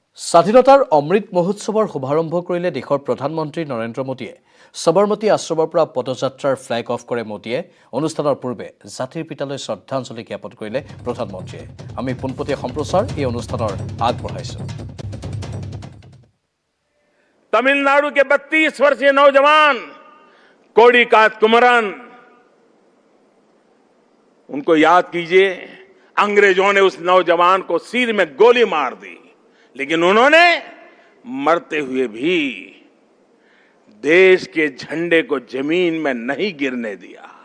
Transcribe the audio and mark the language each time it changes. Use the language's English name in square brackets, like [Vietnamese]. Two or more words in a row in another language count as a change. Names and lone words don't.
[Assamese] স্বাধীনতাৰ অমৃত মহোৎসৱৰ শুভাৰম্ভ কৰিলে দেশৰ প্ৰধানমন্ত্ৰী নৰেন্দ্ৰ মোদীয়ে। সবৰমতী আশ্ৰমৰ পৰা পদযাত্ৰাৰ ফ্লেগ অফ কৰে মোদীয়ে। অনুষ্ঠানৰ পূৰ্বে জাতিৰ পিতালৈ শ্ৰদ্ধাঞ্জলি জ্ঞাপন কৰিলে প্ৰধানমন্ত্ৰীয়ে। আমি পোনপটীয়া সম্প্ৰচাৰ এই অনুষ্ঠানৰ আগবঢ়াইছোঁ। [Hindi] तमिलनाडु के 32 वर्षीय नौजवान कोडिकात कुमरन, उनको याद कीजिए। अंग्रेजों ने उस नौजवान को सिर में गोली मार दी, लेकिन उन्होंने मरते हुए भी देश के झंडे को जमीन में नहीं गिरने दिया।